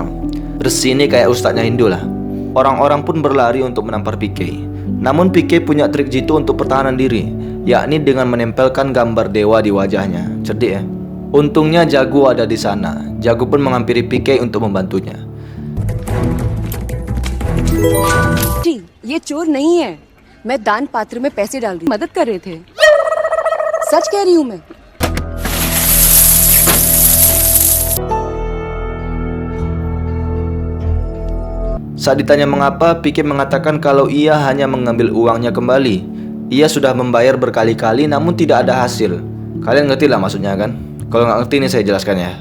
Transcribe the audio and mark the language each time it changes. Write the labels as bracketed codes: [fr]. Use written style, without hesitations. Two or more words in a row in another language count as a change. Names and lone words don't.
[id] Resi ini kayak ustadznya Hindu lah. Orang-orang pun berlari untuk menampar Pique. Namun Pique punya trik jitu untuk pertahanan diri, yakni dengan menempelkan gambar dewa di wajahnya. Cerdik ya. Untungnya Jago ada di sana. Jago pun menghampiri Pique untuk membantunya. [hi] जी, ये चोर नहीं है। मैं दान पात्र में पैसे डाल रही मदद कर रहे थे। सच कह रही हूँ मैं। [id] Saat ditanya mengapa, Pique mengatakan kalau ia hanya mengambil uangnya kembali. Ia sudah membayar berkali-kali namun tidak ada hasil. Kalian ngerti lah maksudnya kan? Kalau nggak ngerti ini saya jelaskan ya.